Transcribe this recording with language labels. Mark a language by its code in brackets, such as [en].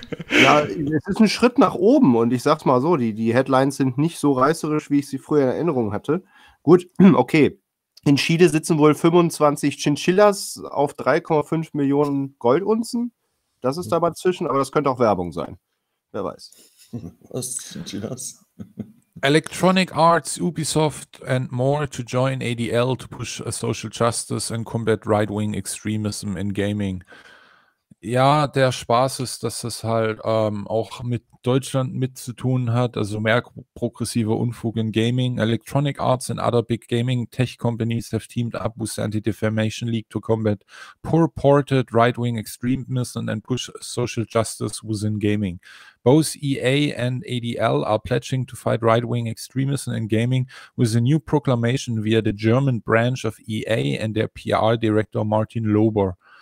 [de] Ja, es ist ein Schritt nach oben und ich sag's mal so, die Headlines sind nicht so reißerisch, wie ich sie früher in Erinnerung hatte. Gut, okay. In Chile sitzen wohl 25 Chinchillas auf 3,5 Millionen Goldunzen. Das ist da mal zwischen, aber das könnte auch Werbung sein. Wer weiß. Was sind die das? [en] Electronic Arts, Ubisoft and more to join ADL to push a social justice and combat right-wing extremism in gaming. [de] Ja, der Spaß ist, dass das halt auch mit Deutschland mit zu tun hat. Also mehr progressiver Unfug in Gaming. [en] Electronic Arts and other big gaming tech companies have teamed up with the Anti-Defamation League to combat purported right-wing extremism and push social justice within gaming. Both EA and ADL are pledging to fight right-wing extremism in gaming with a new proclamation via the German branch of EA and their PR director Martin Lober.